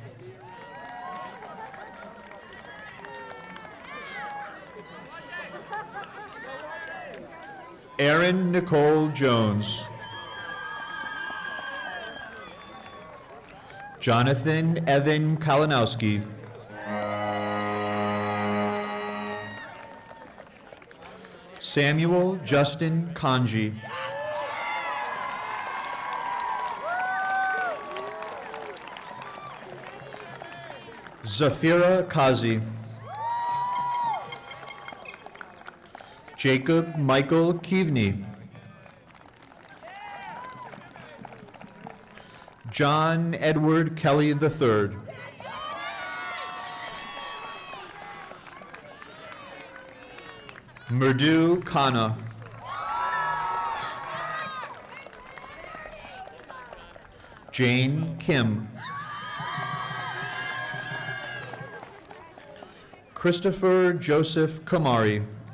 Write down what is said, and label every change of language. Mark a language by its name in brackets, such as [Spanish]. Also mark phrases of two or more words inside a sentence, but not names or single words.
[English] Erin Nicole Jones. Jonathan Evan Kalinowski. Samuel Justin Kanji. Zafira Kazi. Jacob Michael Keaveney. John Edward Kelly III. Murdu Khanna. Jane Kim. Christopher Joseph Kamari.